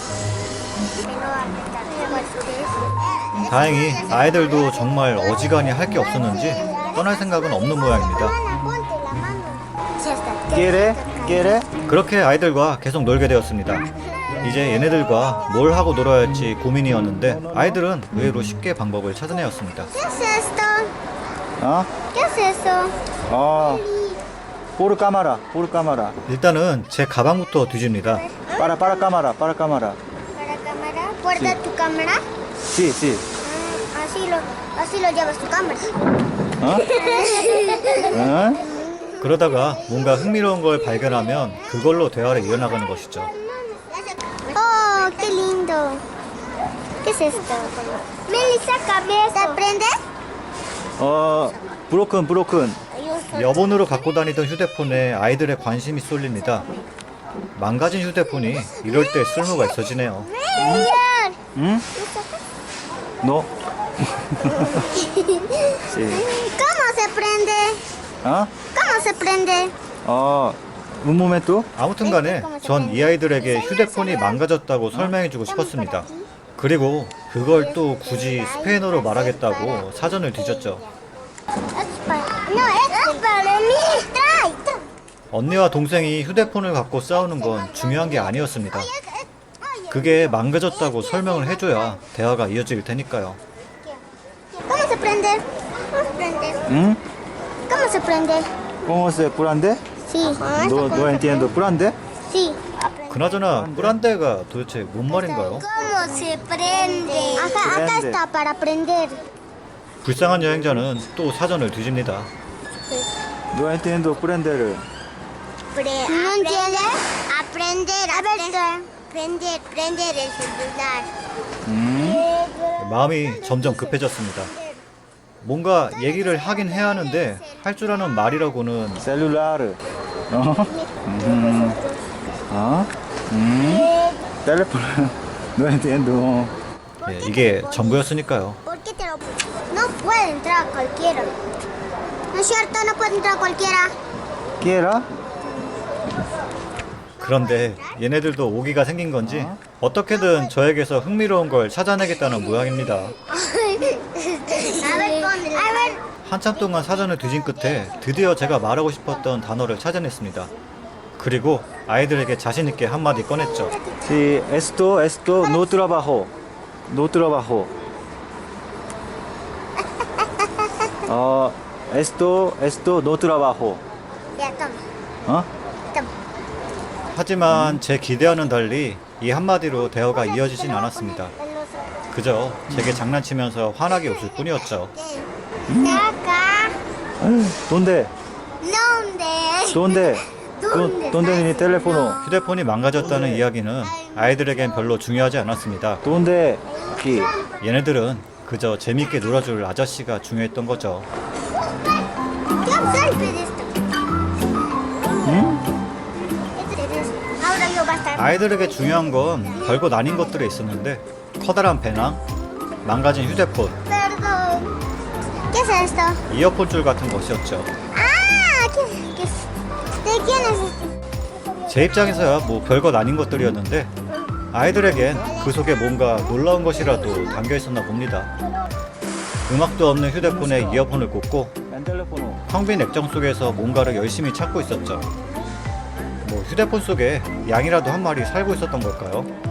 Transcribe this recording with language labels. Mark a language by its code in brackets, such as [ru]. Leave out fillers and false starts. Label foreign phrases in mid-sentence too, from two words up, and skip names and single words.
[ko] 다행히 아이들도 정말 어지간히 할 게 없었는지 떠날 생각은 없는 모양입니다. 깨래 그렇게 아이들과 계속 놀게 되었습니다. 이제 얘네들과 뭘 하고 놀아야 할지 고민이었는데 아이들은 의외로 쉽게 방법을 찾아내었습니다. [es] ¿Qué es esto? [ko] 어? [es] ¿Qué es eso? por cámara [ko] 일단은 제 가방부터 뒤집니다. [es] para cámara ¿Para cámara? ¿Guarda tu cámara? sí Así lo llevas tu cámara. [ko] 응? 그러다가 뭔가 흥미로운 걸 발견하면 그걸로 대화를 이어나가는 것이죠. [es] Oh, qué lindo. ¿Qué es esto? Melissa, cabeza. ¿Te aprendes? [en] 브로큰 [ko] 여본으로 갖고 다니던 휴대폰에 아이들의 관심이 쏠립니다. 망가진 휴대폰이 이럴 때 쓸모가 있어지네요. [es] Melian. [ko] 응? 너? [es] ¿Cómo se prende? [ko] 어? [es] ¿Cómo se prende? un momento [ko] 아무튼 간에 전 이 아이들에게 휴대폰이 망가졌다고 설명해주고 싶었습니다. 그리고 그걸 또 굳이 스페인어로 말하겠다고 사전을 뒤졌죠. [es] No, es para mí. Trae. [ko] 언니와 동생이 휴대폰을 갖고 싸우는 건 중요한 게 아니었습니다. 그게 망가졌다고 설명을 해줘야 대화가 이어질 테니까요. [es] ¿Cómo se prende? ¿Cómo se prende? 응? ¿Cómo se prende? ¿Cómo se prende? Sí. No entiendo. ¿Prende? Sí. [ko] 그나저나 뿌란데가 도대체 뭔 말인가요? [es] ¿Cómo se prende? Acá Prende. está para prender. [ko] 불쌍한 여행자는 또 사전을 뒤집니다. [es] No entiendo prender을. ¿No entiendes? Aprender. A ver, prender el celular. [ko] 마음이 점점 급해졌습니다. 뭔가 얘기를 하긴 해야 하는데 할 줄 아는 말이라고는 [es] 셀룰라르. 어? 텔레폰. No entiendo. [ko] 예, 이게 전부였으니까요. [es] ¿Por qué te lo No puede entrar cualquiera. ¿No es cierto? No puede entrar cualquiera. ¿Quiera? [ko] 그런데 얘네들도 오기가 생긴 건지 어떻게든 저에게서 흥미로운 걸 찾아내겠다는 모양입니다. [es] A ver, ponle. A ver. [ko] 한참 동안 사전을 뒤진 끝에 드디어 제가 말하고 싶었던 단어를 찾아냈습니다. 그리고 아이들에게 자신 있게 한마디 꺼냈죠. [es] Sí, esto no trabajo. No trabajo. Esto no trabajo. Ya, toma. [ko] 어? [es] Toma. [ko] 하지만 제 기대와는 달리 이 한마디로 대화가 이어지진 않았습니다. 그저 제게 장난치면서 환하게 웃을 뿐이었죠. [es] Acá. ¿Dónde? ¿Dónde? ¿Dónde? ¿Dónde mi teléfono? [ko] 휴대폰이 망가졌다는 이야기는 아이들에겐 별로 중요하지 않았습니다. [es] ¿Dónde? Aquí. [ko] 얘네들은 그저 재밌게 놀아줄 아저씨가 중요했던 거죠. [es] ¿Qué observe de esto? Ahora yo va a estar. [ko] 아이들에게 중요한 건 별것 아닌 것들에 있었는데 커다란 배낭, 망가진 휴대폰, [es] Perdón. ¿Qué es esto? [ko] 이어폰 줄 같은 것이었죠. [es] Ah, ¿qué es? ¿De quién es esto? [ko] 제 입장에서야 뭐 별것 아닌 것들이었는데 아이들에겐 그 속에 뭔가 놀라운 것이라도 담겨 있었나 봅니다. 음악도 없는 휴대폰에 이어폰을 꽂고 [es] El teléfono. [ko] 텅 빈 액정 속에서 뭔가를 열심히 찾고 있었죠. 뭐 휴대폰 속에 양이라도 한 마리 살고 있었던 걸까요?